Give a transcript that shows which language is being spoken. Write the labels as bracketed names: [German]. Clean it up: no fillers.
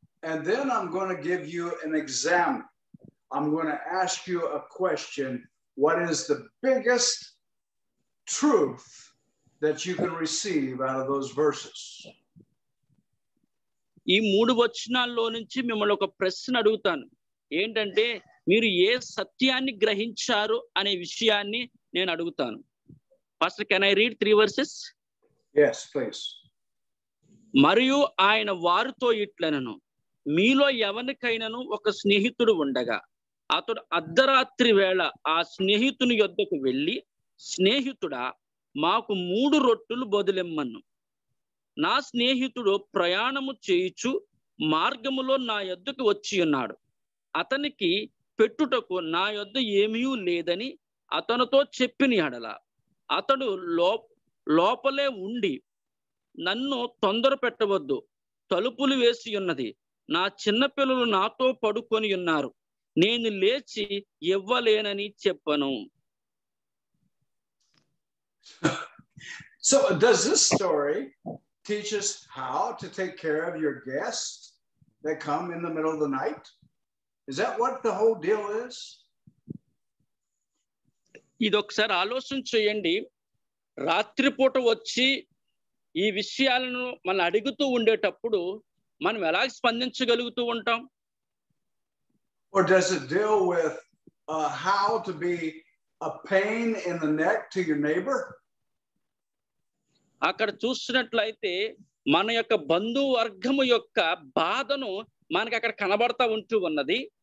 [English] And then I'm going to give you an exam. I'm going to ask you a question. What is the biggest truth that you can receive out of those verses? [Telugu] ఈ 3 వచనాల్లో నుంచి మిమ్మల్ని ఒక ప్రశ్న అడుగుతాను. ఏంటంటే మీరు ఏ సత్యాన్ని గ్రహించారు అనే విషయాన్ని నేను అడుగుతాను. [English] Pastor, can I read 3 verses? Yes, please. [Telugu] మరియు ఆయన వారితో ఇట్లనెను, మీలో ఎవరికైనాను ఒక స్నేహితుడు ఉండగా అతడు అర్ధరాత్రి వేళ ఆ స్నేహితుని యొద్దకు వెళ్ళి, స్నేహితుడా మాకు 3 రొట్టెలు బదులిమ్మను. నా స్నేహితుడు ప్రయాణము చేయుచు మార్గములో నా యొద్దకు వచ్చి ఉన్నాడు. అతనికి పెట్టుటకు నా యొద్ద ఏమీ లేదని అతనితో చెప్పిన యెడల అతడు లోపలే ఉండి, నన్ను తొందర పెట్టవద్దు, తలుపులు వేసి ఉన్నది, నా చిన్నపిల్లలు నాతో పడుకొని ఉన్నారు, నేను లేచి ఇవ్వలేనని చెప్పను. [English] So does this story teach us how to take care of your guests that come in the middle of the night? Is that what the whole deal is? [Telugu] ఇది ఒకసారి ఆలోచన చేయండి. రాత్రిపూట వచ్చి ఈ విషయాలను మనం అడుగుతూ ఉండేటప్పుడు మనం ఎలా స్పందించగలుగుతూ ఉంటాం? [English] Or does it deal with how to be a pain in the neck to your neighbor? [Telugu] అక్కడ చూసినట్లయితే మన యొక్క బంధువర్గము యొక్క బాధను మనకి అక్కడ కనబడతా ఉంటూ ఉన్నది.